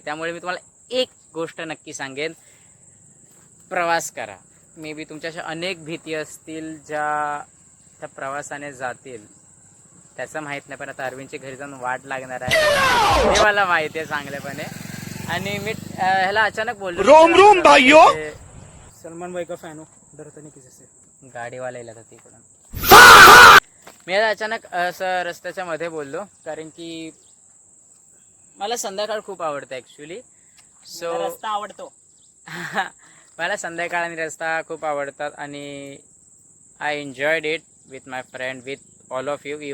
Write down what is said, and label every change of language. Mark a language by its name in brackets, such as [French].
[Marathi] त्यामुळे मी तुम्हाला एक गोष्ट नक्की सांगेन, प्रवास करा. मे बी तुमच्या अनेक भीती असतील ज्या त्या प्रवासाने जातील, त्याचं माहीत नाही. पण आता अरविंदच्या घरी जाऊन वाट लागणार आहे हे मला माहिती आहे चांगल्यापणे. आणि मी ह्याला अचानक बोललो, [Hindi] रोम रोम भाइयों. सलमान भाई का फॅन हो, डरता नहीं किसी से. [Marathi] गाडीवाला येला होता तिकडून. मी आता अचानक असं रस्त्याच्या मध्ये बोललो, कारण की मला संध्याकाळ खूप आवडतं ॲक्च्युली. [English] so [Marathi] रस्ता आवडतो. मला संध्याकाळ आणि रस्ता खूप आवडतात. आणि [English] I enjoyed it with my friend, with all of you.